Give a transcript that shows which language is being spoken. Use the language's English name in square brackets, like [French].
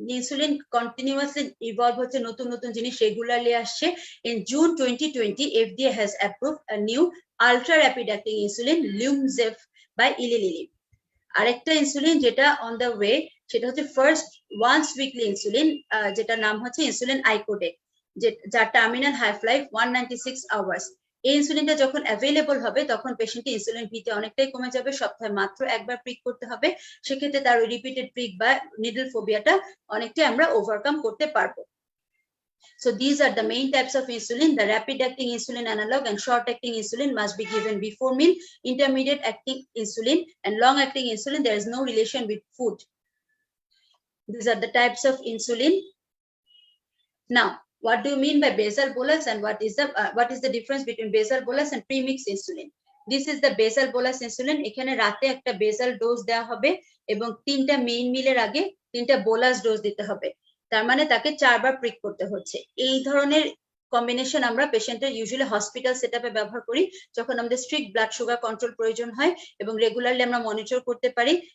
[English] Insulin continuously evolve [Bangla] হচ্ছে, নতুন নতুন জিনিস রেগুলারলি আসছে। [English] In June 2020, FDA has approved a new ultra rapid acting insulin Lumzef by Eli Lilly। [Bangla] আরেকটা insulin যেটা [English] on the way, [Bangla] সেটা হচ্ছে [English] first once weekly insulin, [Bangla] যেটা নাম হচ্ছে ইনসুলিন আইকোডেক, যার টার্মিনাল হাইফ লাইফ 196 আওয়ার্স। এই ইনসুলিনটা যখন অ্যাভেলেবল হবে তখন পেশেন্টের ইনসুলিন ভিতে অনেকটাই কমে যাবে, সপ্তাহে মাত্র একবার প্রিক করতে হবে। সেক্ষেত্রে তার রিপিটেড প্রিক বা নিডল ফোবিয়াটা অনেকটাই আমরা ওভারকাম করতে পারবো। [English] So these are the main types of insulin. The rapid acting insulin analog and short acting insulin must be given before meal. Intermediate acting insulin and long acting insulin, there is no relation with food. These are the types of insulin. Now, what do you mean by basal bolus, and what is the difference between basal bolus and premixed insulin? This is the basal bolus insulin. [Bangla] এখানে রাতে একটা basal dose দেওয়া হবে এবং 3টা main মিলের আগে 3টা বোলাস ডোজ দিতে হবে, তার মানে তাকে 4বার প্রিক করতে হচ্ছে। এই ধরনের কম্বিনেশন আমরা পেশেন্টের ইউজুয়ালি হসপিটাল সেটআপে ব্যবহার করি যখন আমাদের স্ট্রিক্ট ব্লাড সুগার কন্ট্রোল প্রয়োজন হয় এবং রেগুলারলি আমরা মনিটর করতে পারি।